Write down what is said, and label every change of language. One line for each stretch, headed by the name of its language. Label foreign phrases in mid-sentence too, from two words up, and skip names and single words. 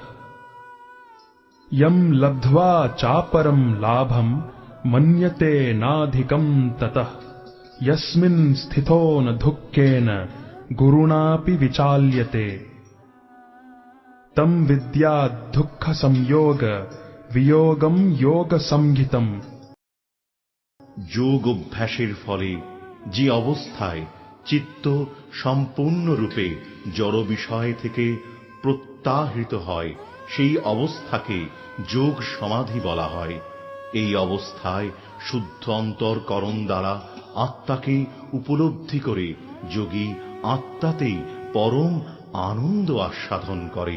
Sanskrit: यम् लब्ध्वा चापरम् लाभम् मन्यते नाधिकम् ततः यस्मिन् स्थितो न दुःखेन गुरुणापि विचाल्यते। तम् विद्यात् दुःखसंयोग वियोगम् योगसंहितम्।
Bangla: যোগ অভ্যাসের ফলে যে অবস্থায় চিত্ত সম্পূর্ণরূপে জড় বিষয় থেকে প্রত্যাহৃত হয়, সেই অবস্থাকে যোগ সমাধি বলা হয়। এই অবস্থায় শুদ্ধ অন্তরকরণ দ্বারা আত্মাকে উপলব্ধি করে যোগী আত্মাতেই পরম আনন্দ আস্বাদন করেন।